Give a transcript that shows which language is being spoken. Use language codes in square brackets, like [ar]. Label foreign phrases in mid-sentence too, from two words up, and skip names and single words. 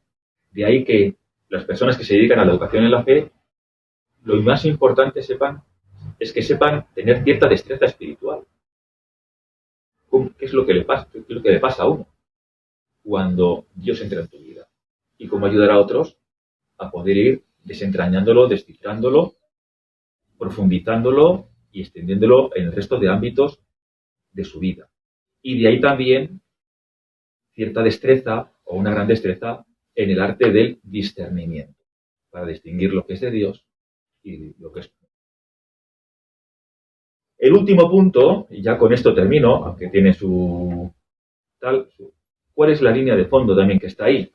[es] De ahí que las personas que se dedican a la educación en la fe, lo más importante es que sepan tener cierta destreza espiritual. ¿Qué es lo que le pasa? ¿Qué es lo que le pasa a uno cuando Dios entra en tu vida? Y cómo ayudar a otros a poder ir desentrañándolo, descifrándolo, profundizándolo y extendiéndolo en el resto de ámbitos de su vida. Y de ahí también cierta destreza o una gran destreza en el arte del discernimiento, para distinguir lo que es de Dios y lo que es. El último punto, y ya con esto termino, aunque tiene ¿cuál es la línea de fondo también que está ahí?